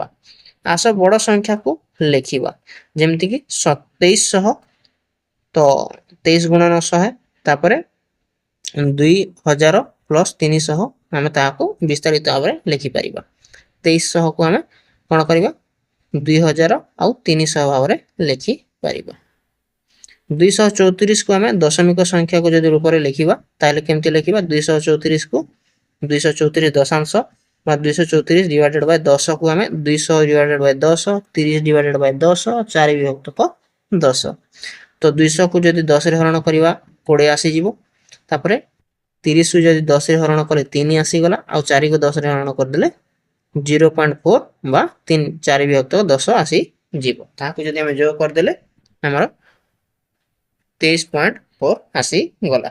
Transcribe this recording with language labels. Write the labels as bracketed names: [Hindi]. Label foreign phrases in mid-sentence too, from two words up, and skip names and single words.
[Odia] ଆସ ବଡ଼ ସଂଖ୍ୟାକୁ ଲେଖିବା, ଯେମିତିକି 2700, ତ 23 ଗୁଣନ 100, ତାପରେ 2000 ପ୍ଲସ୍ 300 ଆମେ ତାହାକୁ ବିସ୍ତାରିତ ଭାବରେ ଲେଖିପାରିବା। 2300 କୁ ଆମେ କଣ କରିବା, 2000 ଆଉ 300 ଭାବରେ ଲେଖିପାରିବା। 234 କୁ ଆମେ ଦଶମିକ ସଂଖ୍ୟାକୁ ଯଦି ରୂପରେ ଲେଖିବା ତାହେଲେ କେମିତି ଲେଖିବା, 234 କୁ 234 ଦଶାଂଶ বা 234 [English] divided by [Odia] 10 କୁ ଆମେ 200 [English] divided by [Odia] 10, 30 [English] divided by [Odia] 10, 4 ବିଭକ୍ତକ 10। ତ 200 କୁ ଯଦି 10 ରେ ହରଣ କରିବା 20 ଆସିଯିବ। ତାପରେ 30 କୁ ଯଦି 10 ରେ ହରଣ କଲେ 3 ଆସିଗଲା ଆଉ 4 କୁ 10 ରେ ହରଣ କରିଦେଲେ 0.4 ବା 4 ବିଭକ୍ତ 10 ଆସିଯିବ। ତାହାକୁ ଯଦି ଆମେ ଯୋଗ କରିଦେଲେ ଆମର 23.4 ଆସିଗଲା।